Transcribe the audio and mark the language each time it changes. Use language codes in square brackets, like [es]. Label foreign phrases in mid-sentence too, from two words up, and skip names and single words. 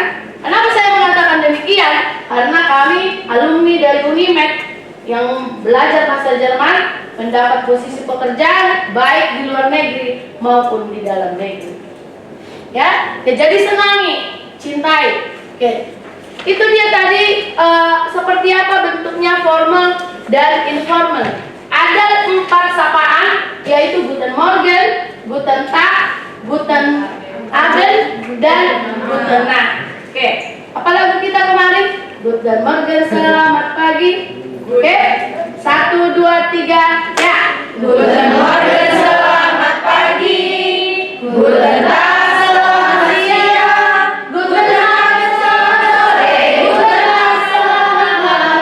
[id] Kenapa saya mengatakan demikian? Karena kami alumni dari Unimed yang belajar bahasa Jerman mendapat posisi pekerjaan baik di luar negeri maupun di dalam negeri. Ya, jadi senangi, cintai. Oke, itu dia tadi seperti apa bentuknya formal dan informal. Ada 4 sapaan, yaitu [de] Guten Morgen, Guten Tag, Guten Abend, [id] dan [de] Guten Nacht. [id] Oke, apa lagu kita kemarin? [de] Guten Morgen, [id] selamat pagi. Oke, 1, 2, 3, ya. [de] Guten Morgen, [id] selamat pagi. [de] Guten Tag, [id] selamat siang. [de] Guten Abend, [id] selamat sore. [de] Guten Nacht, [id] selamat malam.